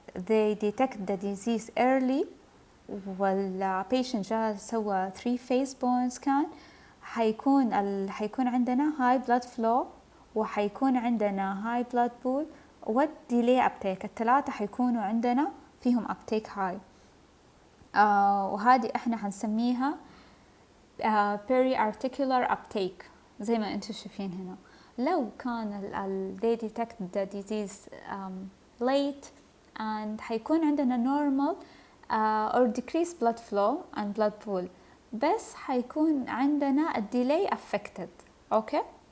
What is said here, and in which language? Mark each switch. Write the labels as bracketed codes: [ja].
[en] They detect the disease early [ar] والبيشنت جاء سوى [en] 3-phase bone scan، حيكون عندنا high blood flow وحيكون عندنا high blood pool والdelay uptake، الثلاثة حيكونوا عندنا فيهم uptake high. [ar] وهذه احنا حنسميها peri-articular uptake زي ما انتم شايفين هنا. [en] لو كان they detect the disease late and حيكون عندنا normal or decreased blood flow and blood pool، [ar] بس حيكون عندنا [en] delay affected. okay.